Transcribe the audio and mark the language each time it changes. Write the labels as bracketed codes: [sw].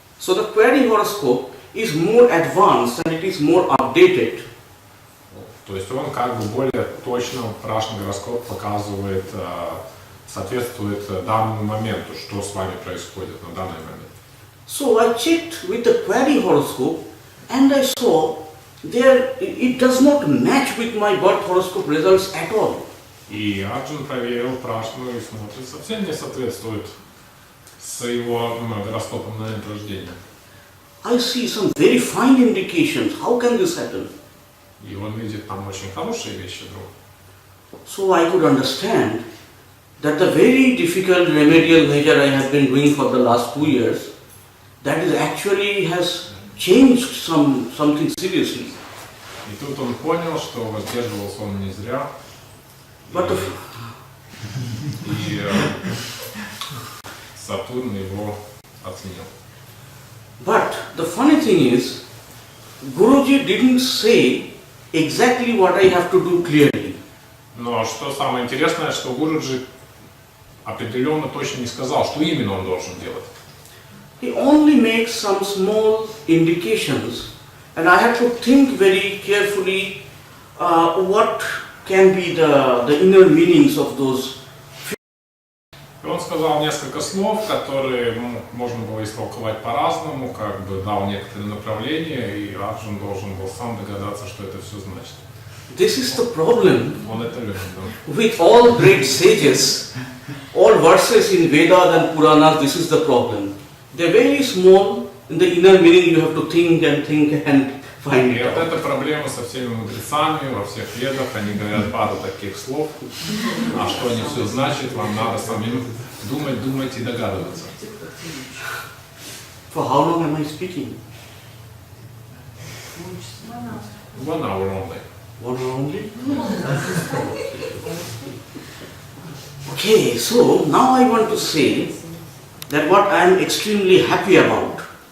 [en] So the query horoscope is more advanced and it is more updated. [ru] То есть он как бы более точно, прашный гороскоп показывает, соответствует данному моменту, что с вами происходит на данный момент. [en] So I checked with the query horoscope and I saw it does not match with my birth horoscope results at all. [ru] И Арджун проверил прашну и смотрит, совсем не соответствует с его гороскопом на момент рождения. [en] I see some very fine indications. How can this happen? [ru] И он видит там очень хорошие вещи вдруг. [en] So I could understand that the very difficult remedial measure I have been doing for the last 2 years, that is actually has changed something seriously. [ru] И тут он понял, что воздерживался он не зря. И Сатурн его оценил. [en] But the funny thing is, Guruji didn't say exactly what I have to do clearly. [ru] Но что самое интересное, что Гуруджи определенно точно не сказал, что именно он должен делать. [en] He only makes some small indications, and I had to think very carefully what can be the inner meanings of those. [ru] И он сказал несколько слов, которые можно было истолковать по-разному, как бы дал некоторые направления, и Арджун должен был сам догадаться, что это все значит. [en] This is the problem [ru] Он это любит, да. [en] with all great sages, all verses in Vedas and Puranas. This is the problem. They're very small. In the inner meaning, you have to think and find it вот out. [ru] эта проблема со всеми мудрецами во всех ведах, они говорят пару таких слов, а что они все значат, вам надо самим думать и догадываться. [en] For how long am I speaking? 1 hour only. 1 hour only? Okay, so now I want to say that what I am extremely happy about.